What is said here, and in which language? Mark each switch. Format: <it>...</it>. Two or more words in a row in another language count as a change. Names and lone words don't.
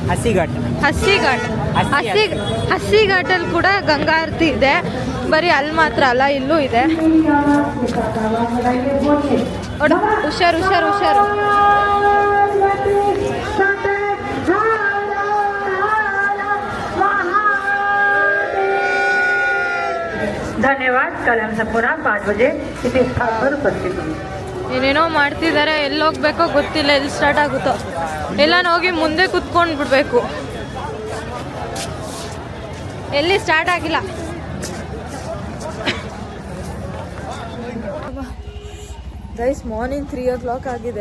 <kn>ಹಸಿ ಘಾಟಲ್ಲಿ ಕೂಡ ಗಂಗಾ ಆರತಿ ಇದೆ. ಬರೀ ಅಲ್ಲಿ ಮಾತ್ರ ಅಲ್ಲ, ಇಲ್ಲೂ ಇದೆ. ಹುಷಾರು.</kn> <hi>धन्यवाद। कल हम सब पुनः 5 बजे इसी स्थान पर उपस्थित होंगे।</hi> <kn>ಏನೇನೋ ಮಾಡ್ತಿದ್ದಾರೆ, ಎಲ್ಲಿ ಹೋಗ್ಬೇಕೋ ಗೊತ್ತಿಲ್ಲ, ಎಲ್ಲಿ ಸ್ಟಾರ್ಟ್ ಆಗುತ್ತೋ. ಎಲ್ಲ ಹೋಗಿ ಮುಂದೆ ಕುತ್ಕೊಂಡು ಬಿಡ್ಬೇಕು, ಎಲ್ಲಿ ಸ್ಟಾರ್ಟ್ ಆಗಿಲ್ಲ.</kn> <en>guys morning 3 o'clock</en> <kn>ಆಗಿದೆ.</kn>